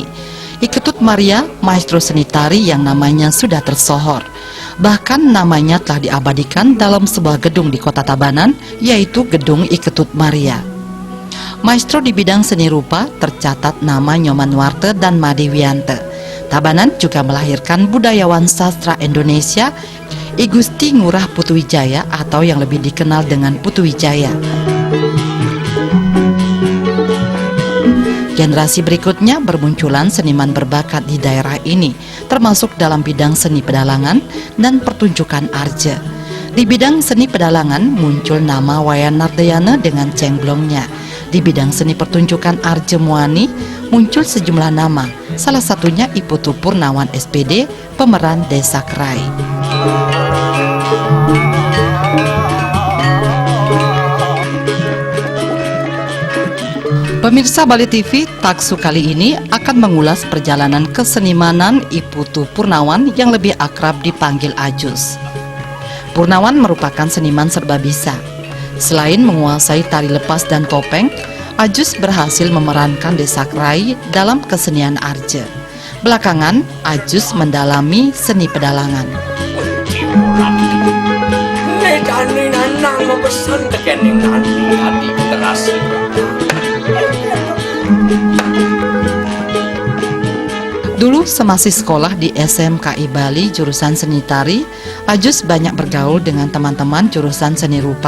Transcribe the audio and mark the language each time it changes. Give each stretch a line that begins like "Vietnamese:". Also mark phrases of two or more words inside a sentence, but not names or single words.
Indonesian: Iketut Maria, maestro seni tari yang namanya sudah tersohor. Bahkan namanya telah diabadikan dalam sebuah gedung di kota Tabanan, yaitu Gedung Iketut Maria. Maestro di bidang seni rupa tercatat nama Nyoman Warte dan Made Wiante. Tabanan juga melahirkan budayawan sastra Indonesia, I Gusti Ngurah Putuwijaya atau yang lebih dikenal dengan Putuwijaya. Generasi berikutnya bermunculan seniman berbakat di daerah ini, termasuk dalam bidang seni pedalangan dan pertunjukan arja. Di bidang seni pedalangan muncul nama Wayan Nardayana dengan cengblongnya. Di bidang seni pertunjukan arja muani muncul sejumlah nama, salah satunya I Putu Purnawan SPD, pemeran Desa Kerai. Pemirsa Bali TV, Taksu kali ini akan mengulas perjalanan kesenimanan I Putu Purnawan yang lebih akrab dipanggil Ajus. Purnawan merupakan seniman serba bisa. Selain menguasai tari lepas dan topeng, Ajus berhasil memerankan Desa Kerai dalam kesenian arja. Belakangan, Ajus mendalami seni pedalangan. Dulu semasih sekolah di SMKI Bali jurusan seni tari, Ajus banyak bergaul dengan teman-teman jurusan seni rupa.